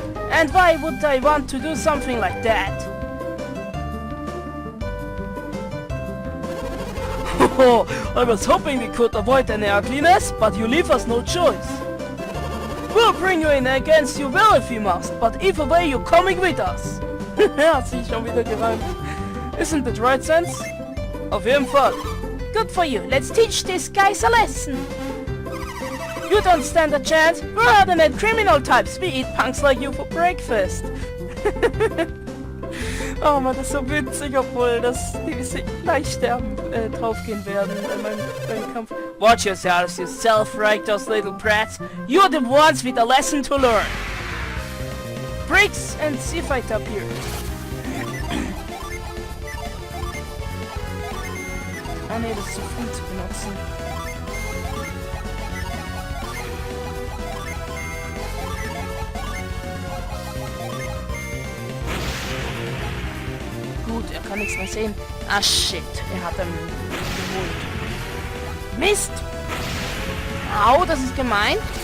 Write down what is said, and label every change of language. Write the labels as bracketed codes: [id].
[en] And why would I want to do something like that? I was hoping we could avoid any ugliness, but you leave us no choice. We'll bring you in against your will if we must, but either way you're coming with us. [de] Hat sich schon wieder gereimt. [en] Isn't that right, Sense? [de] Auf jeden Fall. [en] Good for you. Let's teach these guys a lesson. You don't stand a chance. We're hardened criminal types. We eat punks like you for breakfast. [de] Oh man, das ist so witzig, obwohl das die leicht sterben draufgehen werden beim Kampf. [en] Watch yourselves, you self-righteous little brats. You're the ones with a lesson to learn. Briggs and Sea Fighter appear. [de] Ah ne, das ist zu viel zu benutzen. Gut, er kann nichts mehr sehen. [en] Ah shit, [de] er hat ihn geholt. Mist! Au, das ist gemein.